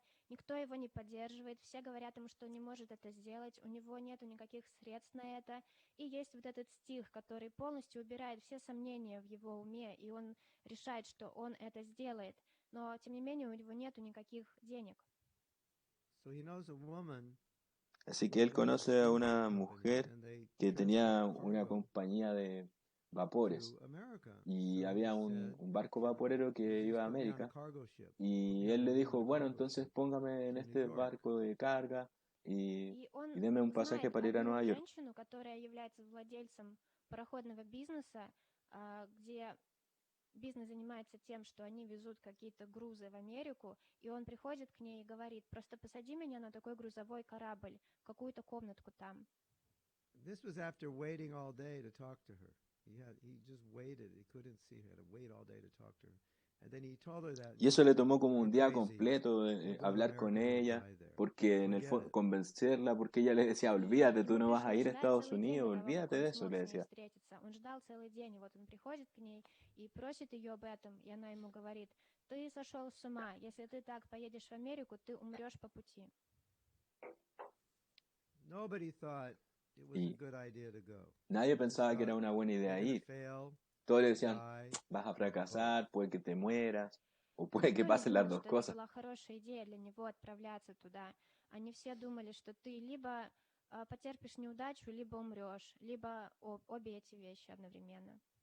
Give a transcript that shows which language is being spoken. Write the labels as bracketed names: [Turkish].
[Russian] Никто его не поддерживает, все говорят ему, что он не может это сделать, у него нету никаких средств на это. И есть вот этот стих, который полностью убирает все сомнения в его уме, и он решает, что он это сделает. но тем не менее у него нету никаких денег. [English] So he knows a woman [Spanish] Así que él conoce a una mujer que tenía una compañía de vapores y había un barco vaporero que iba a América y él le dijo, bueno, entonces póngame en este barco de carga y deme un pasaje para ir a Nueva York. [Russian] Женщину, которая является владельцем пароходного бизнеса, где бизнес занимается тем, что они везут какие-то грузы в Америку, и он приходит к ней и говорит, просто посади меня на такой грузовой корабль, какую-то комнатку там. [English] This was after waiting all day to talk to her. He just waited. He couldn't see her. He had to wait all day to talk to her. And then he told her that. [Spanish] Y eso le tomó como un día completo hablar con ella, porque en el fondo convencerla, porque ella le decía, olvídate, tú no vas a ir a Estados Unidos, olvídate de eso, le decía. [Russian] Он ждал целый день, и вот он приходит к ней и просит ее об этом, и она ему говорит, ты сошел с ума, если ты так поедешь в Америку, ты умрешь по пути. [English] Nobody thought it was a good idea to go. [Spanish] Nadie pensaba que era una buena idea ir. Todos le decían, vas a fracasar, puede que te mueras, o puede que pasen las dos cosas. [Russian] Это была хорошая идея для него отправляться туда. Они все думали, что ты либо потерпишь неудачу, либо умрешь, либо обе эти вещи одновременно.